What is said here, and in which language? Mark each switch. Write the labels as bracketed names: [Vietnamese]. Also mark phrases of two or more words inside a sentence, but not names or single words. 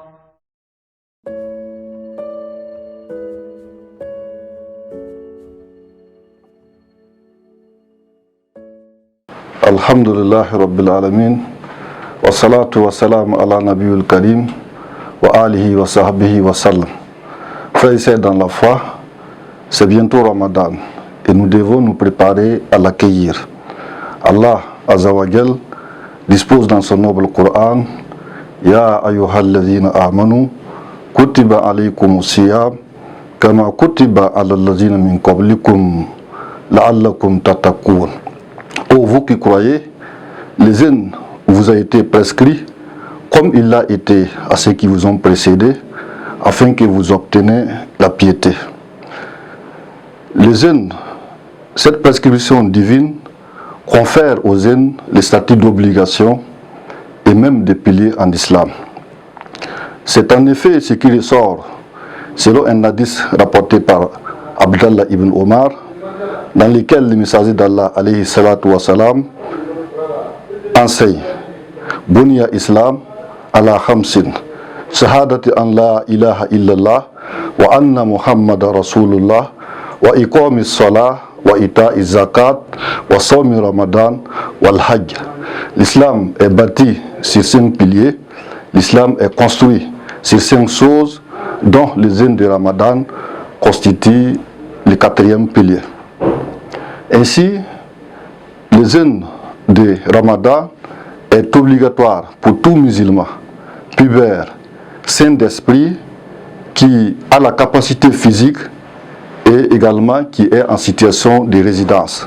[Arabic] الحمد لله رب العالمين والصلاة والسلام على نبي الكريم وآله وصحبه وسلم. [French] Frères et sœurs dans la foi, c'est bientôt Ramadan et nous devons nous préparer à l'accueillir. Allah [Arabic] عز وجل [French] dispose dans son noble Coran: [Arabic] يا أيها الذين آمنوا كتب عليكم الصيام كما كتب على الذين من قبلكم لعلكم تتقون. [French] Ô vous qui croyez, le jeûne vous a été prescrit comme il l'a été à ceux qui vous ont précédés, afin que vous obteniez la piété. Le jeûne, cette prescription divine, confère aux jeunes le statut d'obligation et même de pilier en islam. C'est en effet ce qui ressort selon un hadith rapporté par Abdallah ibn Omar, dans lequel le messager d'Allah [Arabic] عليه الصلاة والسلام [French] enseigne: [Arabic] بني الإسلام على خمس شهادة أن لا إله إلا الله وأن محمدا رسول الله وإقام الصلاة وإيتاء الزكاة وصوم رمضان والحج. [French] L'islam est bâti sur 5 piliers, l'islam est construit sur 5 choses dont le jeûne de Ramadan constitue le 4e pilier. Ainsi, le jeûne de Ramadan est obligatoire pour tout musulman, pubère, saint d'esprit, qui a la capacité physique et également qui est en situation de résidence.